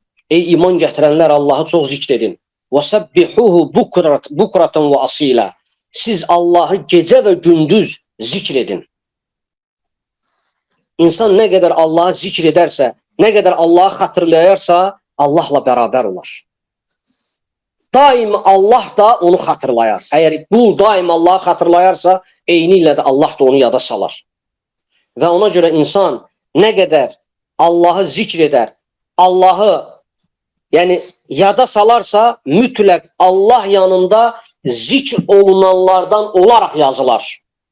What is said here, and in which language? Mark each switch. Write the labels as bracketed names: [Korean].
[Azerbaijani] Ey iman gətirənlər, Allahı çox zikr edin. [Arabic] وَسَبِّحُوهُ بُكْرَةً وَأَصِيلًا. [Azerbaijani] Siz Allahı gecə və gündüz zikr edin. İnsan nə qədər Allahı zikr edərsə, nə qədər Allahı xatırlayarsa, Allahla bərabər olar. Daim Allah da onu xatırlayar. Əgər qul daim Allahı xatırlayarsa, eyni ilə də Allah da onu yada salar. Və ona görə insan nə qədər Allahı zikr edər, Allahı yəni yada salarsa, mütləq Allah yanında zikr olunanlardan olaraq yazılar.